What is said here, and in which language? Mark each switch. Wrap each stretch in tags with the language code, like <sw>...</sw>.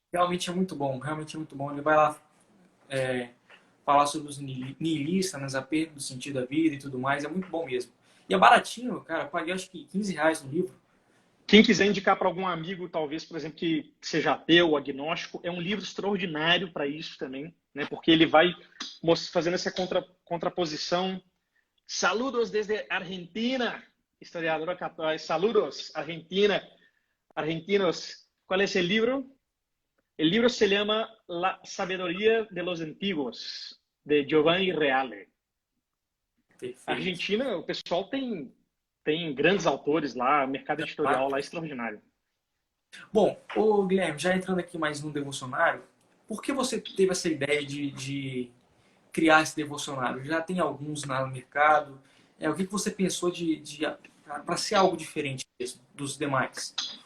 <pt>realmente é muito bom, realmente é muito bom. Ele vai lá falar sobre os nihilistas, né, a perda do sentido da vida e tudo mais, é muito bom mesmo. E é baratinho, cara, eu paguei acho que R$ 15 no livro. Quem quiser indicar para algum amigo, talvez, por exemplo, que seja ateu, agnóstico, é um livro extraordinário para isso também, né? Porque ele vai fazendo essa contraposição.</pt> <es>Saludos desde Argentina, historiadora católica. Saludos, Argentina, argentinos. ¿Cuál es el libro? El libro se llama La Sabiduría de los Antiguos, de Giovanni Reale.</es> <pt>Perfeito. Argentina, o pessoal tem grandes autores lá, mercado editorial lá extraordinário. Bom, ô Guilherme, já entrando aqui mais no devocionário, por que você teve essa ideia de criar esse devocionário? Já tem alguns no mercado? O que você pensou para ser algo diferente mesmo dos demais?</pt>